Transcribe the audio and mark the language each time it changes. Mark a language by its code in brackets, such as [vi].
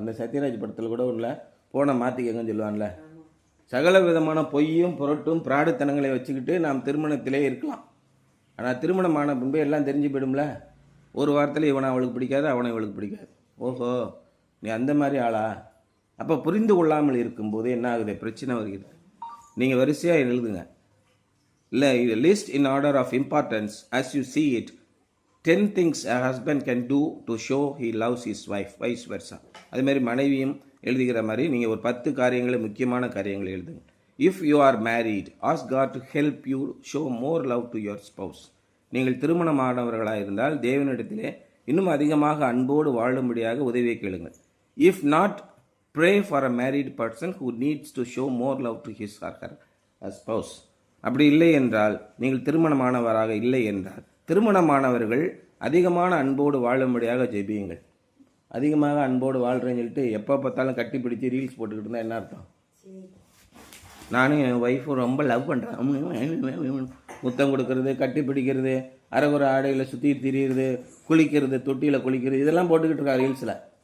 [ta] அந்த சத்யராஜ் படத்தில் கூட உள்ள ஃபோனை மாற்றிக்கங்கன்னு சொல்லுவான்ல. சகல விதமான பொய்யும் புரட்டும் பிராடுத்தனங்களை வச்சுக்கிட்டு நாம் திருமணத்திலே இருக்கலாம். ஆனால் திருமணமான பின்பு எல்லாம் தெரிஞ்சு போயிடும்ல. ஒரு வாரத்தில் இவனை அவளுக்கு பிடிக்காது, அவனை இவளுக்கு பிடிக்காது. ஓஹோ நீ அந்த மாதிரி ஆளா? அப்போ புரிந்து கொள்ளாமல் இருக்கும்போது என்ன ஆகுது, பிரச்சனை வருகிறது. நீங்கள் வரிசையாக எழுதுங்க. இல்லை [en] List in order of importance as you see it, 10 things a husband can do to show he loves his wife, vice versa. [ta] அதுமாதிரி மனைவியும் எழுதுகிற மாதிரி நீங்கள் ஒரு 10 காரியங்களை, முக்கியமான காரியங்களை எழுதுங்க. [en] If you are married, ask God to help you show more love to your spouse. [ta] நீங்கள் திருமணமானவர்களாக இருந்தால் தேவனிடத்திலே இன்னும் அதிகமாக அன்போடு வாழும்படியாக உதவியை கேளுங்கள். [en] If not, pray for a married person who needs to show more love to his or her spouse. [ta] அப்படி இல்லை என்றால், நீங்கள் திருமணமானவராக இல்லை என்றால், திருமணமானவர்கள் அதிகமான அன்போடு வாழும்படியாக ஜெபியுங்கள். அதிகமாக அன்போடு வாழ்கிறேன்னு சொல்லிட்டு எப்போ பார்த்தாலும் கட்டி பிடிச்சி ரீல்ஸ் போட்டுக்கிட்டு இருந்தால் என்ன அர்த்தம்? நானும் என் ஒய்ஃபும் ரொம்ப லவ் பண்ணுறேன், முத்தம் கொடுக்கறது, கட்டி பிடிக்கிறது, அரைகுறை ஆடையில் சுற்றி திரியிறது, குளிக்கிறது, தொட்டியில் குளிக்கிறது, இதெல்லாம் போட்டுக்கிட்டு இருக்கா ரீல்ஸில்.